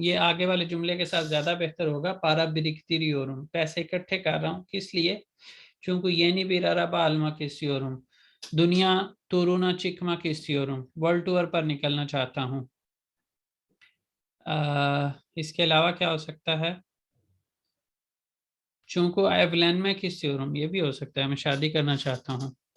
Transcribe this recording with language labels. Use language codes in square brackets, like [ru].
[hi] ये आगे वाले जुमले के साथ ज़्यादा बेहतर होगा। [tr] para biriktiriyorum, [hi] पैसे इकट्ठे कर रहा हूँ, किस लिए? [tr] Çünkü yeni bir araba almak istiyorum। दुनिया turuna çıkmak istiyorum, [hi] world tour पर निकलना चाहता हूँ। इसके अलावा क्या हो सकता है? चूंकि [tr] evlenmek istiyorum, [hi] ये भी हो सकता है, मैं शादी करना चाहता हूँ।